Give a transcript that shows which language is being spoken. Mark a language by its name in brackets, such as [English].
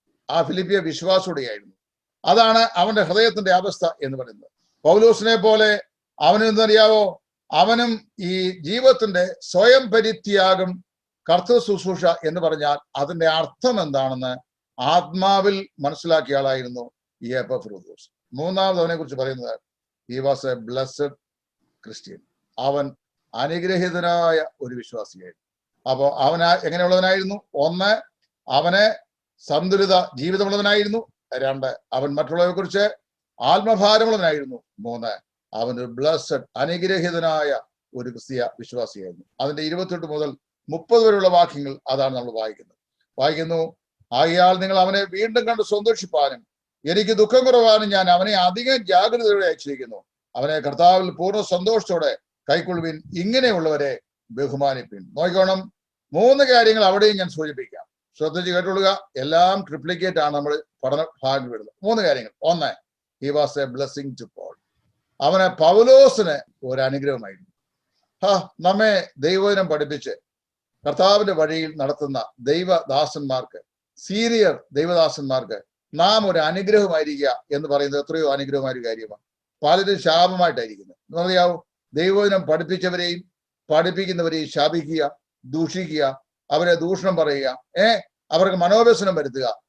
[Malayalam] ആ ഫിലിപ്പിയ വിശ്വാസോടെയായിരുന്നു. അതാണ് അവന്റെ ഹൃദയത്തിന്റെ അവസ്ഥ എന്ന് പറയുന്നത്. പൗലോസിനെ പോലെ അവനെന്തറിയാവോ, അവനും ഈ ജീവിതത്തിന്റെ സ്വയം പരിത്യാഗം, കർത്തൃ ശുശ്രൂഷ എന്ന് പറഞ്ഞാൽ അതിന്റെ അർത്ഥം എന്താണെന്ന് ആത്മാവിൽ മനസ്സിലാക്കിയ ആളായിരുന്നു ഈ എപ്പഫ്രോദിത്തോസ്. മൂന്നാമത് അവനെ കുറിച്ച് പറയുന്നത്, [English] he was a blessed Christian. [Malayalam] അവൻ അനുഗ്രഹീതനായ ഒരു വിശ്വാസിയായിരുന്നു. അപ്പോ അവൻ എങ്ങനെയുള്ളവനായിരുന്നു? 1, അവന് സന്തുലിത ജീവിതമുള്ളവനായിരുന്നു. 2, അവൻ മറ്റുള്ളവരെ കുറിച്ച് ആത്മഭാരമുള്ളവനായിരുന്നു. 3, അവനൊരു ബ്ലസ്സഡ് അനുഗ്രഹീതനായ ഒരു ക്രിസ്തീയ വിശ്വാസിയായിരുന്നു. അതിന്റെ 28 മുതൽ 30 വരെയുള്ള വാക്യങ്ങൾ അതാണ് നമ്മൾ വായിക്കുന്നു. ആകയാൽ നിങ്ങൾ അവനെ വീണ്ടും കണ്ട് സന്തോഷിപ്പാനും എനിക്ക് ദുഃഖം കുറവാനും ഞാൻ അവനെ അധികം ജാഗ്രതയോടെ അയച്ചിരിക്കുന്നു. അവനെ കർത്താവിൽ പൂർണ്ണ സന്തോഷത്തോടെ കൈക്കൊള്ളുവിൻ, ഇങ്ങനെയുള്ളവരെ ബഹുമാനിപ്പിൻ. നോക്കണം, 3 കാര്യങ്ങൾ അവിടെയും ഞാൻ സൂചിപ്പിക്കാം. ശ്രദ്ധിച്ച് കേട്ടുകൊള്ളുക. എല്ലാം ട്രിപ്ലിക്കേറ്റ് ആണ് നമ്മൾ പഠന ഭാഗം വിടുന്നത്. 3 കാര്യങ്ങൾ. [English] 1, he was a blessing to Paul. [Malayalam] അവന് പൗലോസിന് ഒരു അനുഗ്രഹമായിരുന്നു. നമ്മെ ദൈവവചനം പഠിപ്പിച്ച് കർത്താവിന്റെ വഴിയിൽ നടത്തുന്ന ദൈവദാസന്മാർക്ക്, സീനിയർ ദൈവദാസന്മാർക്ക് നാം ഒരു അനുഗ്രഹമായിരിക്കുക എന്ന് പറയുന്നത് എത്രയോ അനുഗ്രഹമായ കാര്യമാണ്. പലരും ശാപമായിട്ടായിരിക്കുന്നത്. എന്നറിയാവോ? ദൈവവചനം പഠിപ്പിച്ചവരെയും പഠിപ്പിക്കുന്നവരെയും ശാപിക്കുക, ദൂഷിക്കുക, അവരെ ദൂഷണം പറയുക, അവർക്ക് മനോവ്യസനം വരുത്തുക.